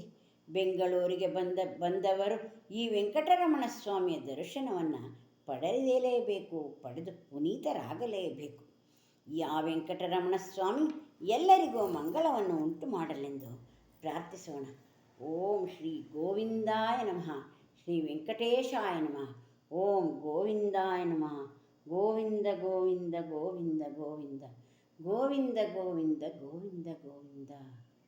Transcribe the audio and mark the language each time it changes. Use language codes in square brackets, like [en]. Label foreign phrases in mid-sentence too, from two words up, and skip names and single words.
[kn] ಬೆಂಗಳೂರಿಗೆ ಬಂದವರು ಈ ವೆಂಕಟರಮಣ ಸ್ವಾಮಿಯ ದರ್ಶನವನ್ನು ಪಡೆದು ಪುನೀತರಾಗಲೇಬೇಕು. ಆ ವೆಂಕಟರಮಣ ಸ್ವಾಮಿ ಎಲ್ಲರಿಗೂ ಮಂಗಳವನ್ನು ಉಂಟು ಮಾಡಲೆಂದು ಪ್ರಾರ್ಥಿಸೋಣ. [sa] ಓಂ ಶ್ರೀ ಗೋವಿಂದಾಯ ನಮಃ. ಶ್ರೀ ವೆಂಕಟೇಶಾಯ ನಮಃ. ಓಂ ಗೋವಿಂದಾಯ ನಮಃ. ಗೋವಿಂದ ಗೋವಿಂದ ಗೋವಿಂದ ಗೋವಿಂದ ಗೋವಿಂದ ಗೋವಿಂದ ಗೋವಿಂದ ಗೋವಿಂದ.